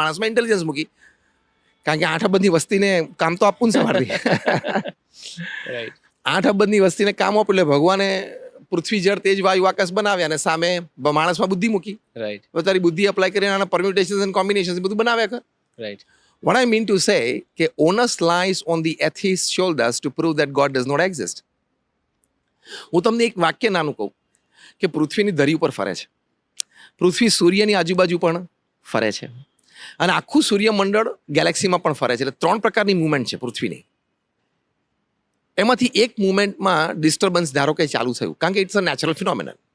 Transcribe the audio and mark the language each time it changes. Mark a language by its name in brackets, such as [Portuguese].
[Gujarati] માણસમાં ઇન્ટેલિજન્સ મૂકી, કારણ કે 8 અબજની વસ્તીને કામ તો આપવું ને સવારથી. રાઈટ. 8 અબજની વસ્તીને કામ આપવું એટલે ભગવાને પૃથ્વી, જળ, તેજ, વાયુ, આકાશ બનાવ્યા અને સામે માણસમાં બુદ્ધિ મૂકી. રાઈટ. તારી બુદ્ધિ અપ્લાય કરીને આના પરમ્યુટેશન્સ એન્ડ કોમ્બિનેશન્સ બધું બનાવ્યા કર. Right. [English] What I mean to say કે onus lies on the atheist's shoulders to prove that God does not exist. [Gujarati] હું તમને એક વાક્ય નાનું કહું કે પૃથ્વીની ધરી ઉપર ફરે છે. પૃથ્વી સૂર્યની આજુબાજુ પણ ફરે છે અને આખું સૂર્યમંડળ ગેલેક્સીમાં પણ ફરે છે. એટલે 3 પ્રકારની મૂવમેન્ટ છે પૃથ્વીની. એમાંથી એક મૂવમેન્ટમાં ડિસ્ટર્બન્સ ધારો કે ચાલુ થયું, કારણ કે ઇટ્સ અ નેચરલ ફિનોમિનન.